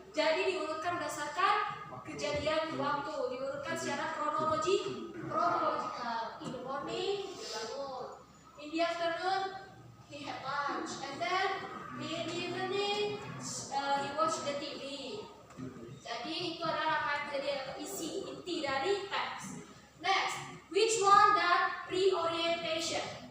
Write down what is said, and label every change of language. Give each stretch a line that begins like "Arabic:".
Indonesian: Jadi diurutkan berdasarkan kejadian waktu, diurutkan secara kronologikal.
English: In the morning,
Indonesian: dia bangun.
English: In the afternoon, he had lunch, and then in the evening, he watched the TV.
Indonesian: Jadi itu adalah rangkaian kejadian atau inti dari teks.
English: Next, which one that reorientation?